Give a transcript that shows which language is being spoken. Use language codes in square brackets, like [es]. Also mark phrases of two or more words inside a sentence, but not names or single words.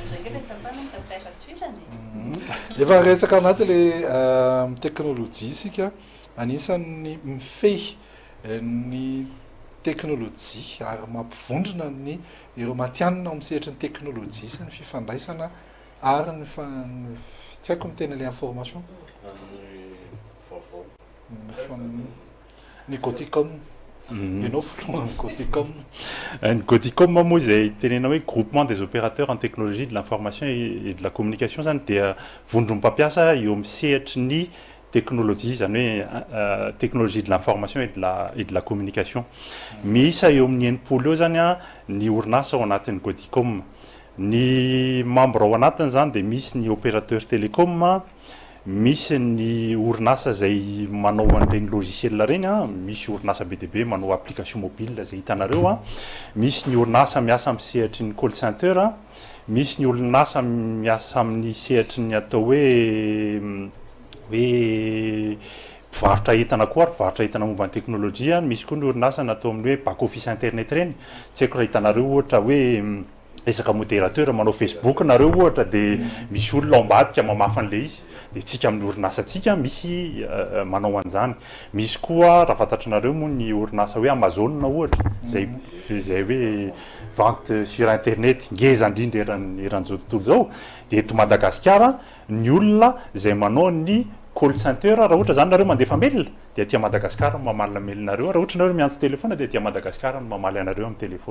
[mg] efa resaka anaty le teknôlôjia isika anisan'ny mifehy ny teknôlôjia ary mampivondrona ny ireo matianina amin'ny sehatry ny teknôlôjia sy ny fifandraisana ary tsy haiko miteny le information ny Goticom ianao fotoana ny Goticom. Ny Goticom moa izay tenena hoe [fr] groupement des opérateurs en technologie de l'information et de la communication [mg] zany dia vondrom-pampiasa eo amin'ny sehatry ny technologie zany hoe [fr] technologie de l'information et de la communication. [mg] Misy eo amin'ny enimpolo eo zany a ny orinasa ao anatin'ny Goticom. Ny membre ao anatiny zany dia misy ny [fr] opérateur télécom, [mg] misy ny orinasa zay manao an'ireny logiciel reny a, misy orinasa be dia be manao [fr] application mobile [mg] zay hitanareo a, misy ny orinasa miasa amin'ny sehatry ny [en] call center, [mg] misy ny orinasa miasa amin'ny sehatry ny atao hoe mpivarotra entana koa ary mpivarotra entana momba ny teknôlôjia. Misy koa ny orinasa natao amin'ny hoe [en] back office [mg] internet reny, tsy haiko raha hitanareo ohatra hoe resaka modérateur manao Facebook nareo ohatra dia misy olona ao ambadika mamafa an'le izy dia tsika amin'ny orinasantsika misy manao an'izany. Misy koa raha fantatranareo moa ny orinasa hoe Amazon ohatra zay hoe [fr] vente sur internet [mg] ngeza indrindra eran'izao tontolo zao dia eto Madagasikara ny olona zay manao ny [en] call center [mg] raha ohatra zany nareo mandefa mail dia aty Madagasikara no mamaly mail-nareo, raha ohatra nareo miantso telefona dia aty Madagasikara no mamaly anareo amin'ny telefona.